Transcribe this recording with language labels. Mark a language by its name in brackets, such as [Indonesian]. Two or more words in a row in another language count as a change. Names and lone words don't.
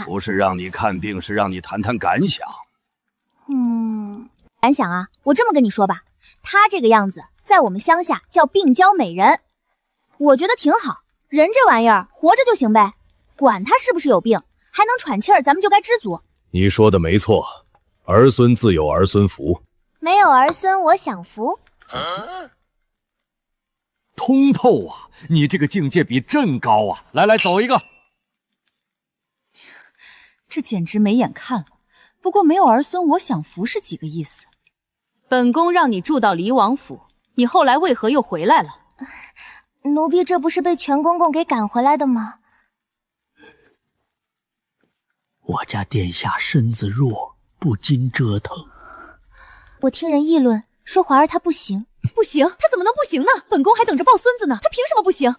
[Chinese] 不是讓你看病，是讓你談談感想。感想啊，我這麼跟你說吧，她這個樣子，在我們鄉下叫病嬌美人，我覺得挺好。人這玩意兒活着就行唄，管他是不是有病，還能喘氣兒，咱們就該知足。你說的沒錯，兒孫自有兒孫福。沒有兒孫我享福。通透啊，你這個境界比朕高啊！來來，走一個。這簡直沒眼看了。不過沒有兒孫我享福是幾個意思？本宮讓你住到離王府， 你後來為何又回來了？奴婢这不是被全公公给趕回來的嗎？我家殿下身子弱，不禁折騰。我听人議論說華兒她不行。不行，他怎麼能不行呢？本宮還等着抱孫子呢，他憑什麼不行？